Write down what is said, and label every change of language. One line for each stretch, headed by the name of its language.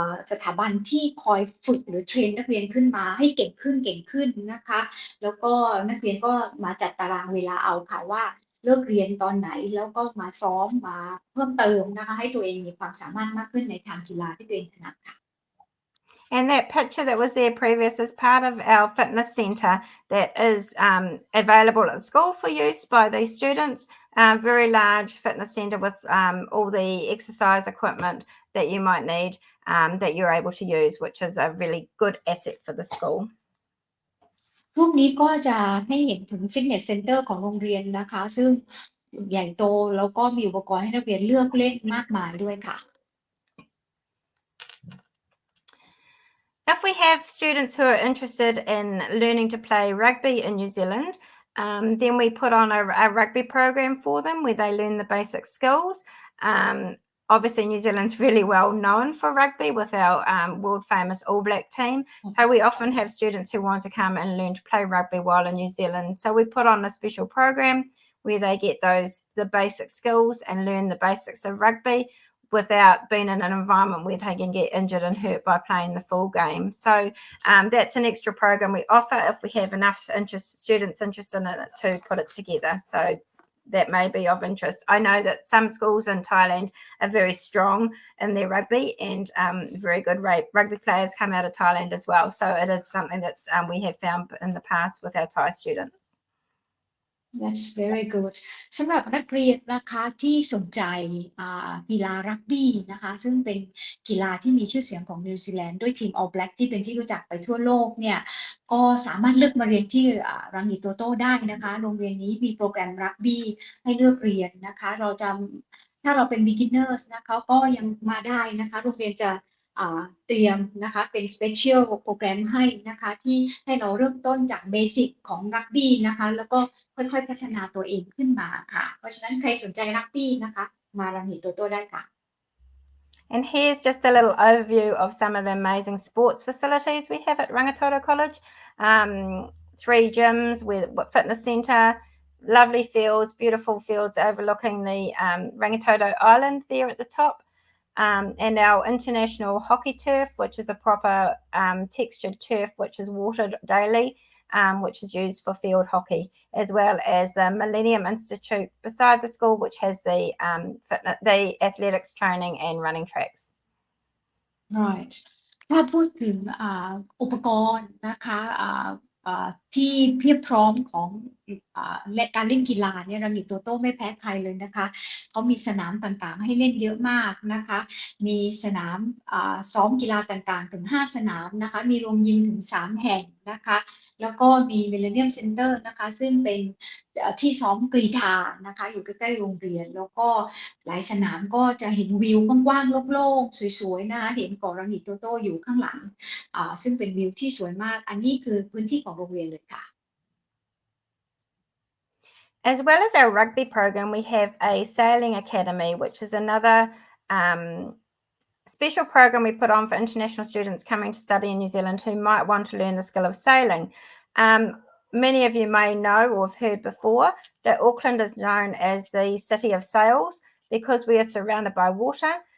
Thai: สถาบันที่คอยฝึกหรือเทรนนักเรียนขึ้นมาให้เก่งขึ้นนะคะแล้วก็นักเรียนก็มาจัดตารางเวลาเอาค่ะว่าเลิกเรียนตอนไหนแล้วก็มาซ้อมมาเพิ่มเติมนะคะให้ตัวเองมีความสามารถมากขึ้นในทางกีฬาที่ตัวเองถนัดค่ะ
English: And that picture that was there previous is part of our fitness centre that is available at school for use by these students. Very large fitness centre with all the exercise equipment that you might need that you're able to use, which is a really good asset for the school.
Thai: รูปนี้ก็จะให้เห็นถึงฟิตเนสเซ็นเตอร์ของโรงเรียนนะคะซึ่งใหญ่โตแล้วก็มีอุปกรณ์ให้นักเรียนเลือกเล่นมากมายด้วยค่ะ
English: If we have students who are interested in learning to play rugby in New Zealand, then we put on a rugby program for them where they learn the basic skills. Obviously, New Zealand's really well known for rugby with our world famous All Black team. So we often have students who want to come and learn to play rugby while in New Zealand. So we put on a special program where they get the basic skills and learn the basics of rugby without being in an environment where they can get injured and hurt by playing the full game. So that's an extra program we offer if we have enough students interested in it to put it together. So that may be of interest. I know that some schools in Thailand are very strong in their rugby, and very good rugby players come out of Thailand as well. So it is something that we have found in the past with our Thai students. That's very good
Thai: สำหรับนักเรียนนะคะที่สนใจกีฬารักบี้นะคะซึ่งเป็นกีฬาที่มีชื่อเสียงของนิวซีแลนด์ด้วยทีม All Black ที่เป็นที่รู้จักไปทั่วโลกเนี่ยก็สามารถเลือกมาเรียนที่รังอิโตโต้ได้นะคะโรงเรียนนี้มีโปรแกรมรักบี้ให้เลือกเรียนนะคะ ถ้าเราเป็น beginners นะคะก็ยังมาได้นะคะโรงเรียนจะเตรียมนะคะเป็น special โปรแกรมให้นะคะที่ให้เราเริ่มต้นจากเบสิกของรักบี้นะคะแล้วก็ค่อยๆพัฒนาตัวเองขึ้นมาค่ะเพราะฉะนั้นใครสนใจรักบี้นะคะมารังหิโตโต้ได้ค่ะ
English: And here's just a little overview of some of the amazing sports facilities we have at Rangitoto College. 3 gyms with fitness centre, lovely fields, beautiful fields overlooking the Rangitoto Island there at the top. And our international hockey turf, which is a proper textured turf, which is watered daily. which is used for field hockey, as well as the Millennium Institute beside the school, which has the athletics training and running tracks.
Thai: right ถ้าพูดถึงอุปกรณ์นะคะที่เพียบพร้อมของและการเล่นกีฬาเนี่ยรังนิโตโต้ไม่แพ้ใครเลยนะคะเขามีสนามต่างๆให้เล่นเยอะมากนะคะมีสนามซ้อมกีฬาต่างๆถึง5สนามนะคะมีโรงยิมถึง3แห่งนะคะแล้วก็มี Millennium Center นะคะซึ่งเป็น ที่ซ้อมกรีฑานะคะอยู่ใกล้ๆโรงเรียนแล้วก็หลายสนามก็จะเห็นวิวกว้างๆโล่งๆสวยๆนะคะเห็นเกาะรังนิโตโต้อยู่ข้างหลังซึ่งเป็นวิวที่สวยมากอันนี้คือพื้นที่ของโรงเรียนเลยค่ะ
English: As well as our rugby program, we have a sailing academy, which is another special program we put on for international students coming to study in New Zealand who might want to learn the skill of sailing. Many of you may know or have heard before that Auckland is known as the city of sails because we are surrounded by water.